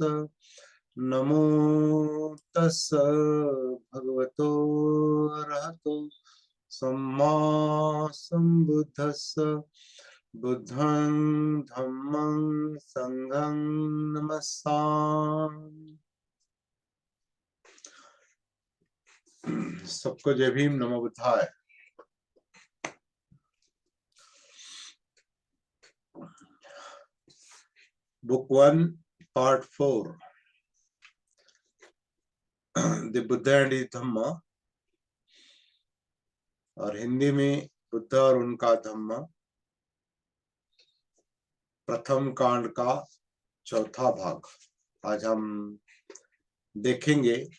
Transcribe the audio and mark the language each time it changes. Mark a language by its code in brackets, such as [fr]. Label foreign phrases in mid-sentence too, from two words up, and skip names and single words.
[pi] नमो तस्स भगवतो अरहतो सम्मा सम्बुद्धस्स। बुद्धं धम्मं संघं नमस्सामि। [hi] सबको जय भीम, [sa] नमो बुद्धाय। [en] Book 1 Part 4 The Buddha and His Dhamma, [hi] और हिंदी में बुद्ध और उनका धम्म, प्रथम कांड का चौथा भाग आज हम देखेंगे।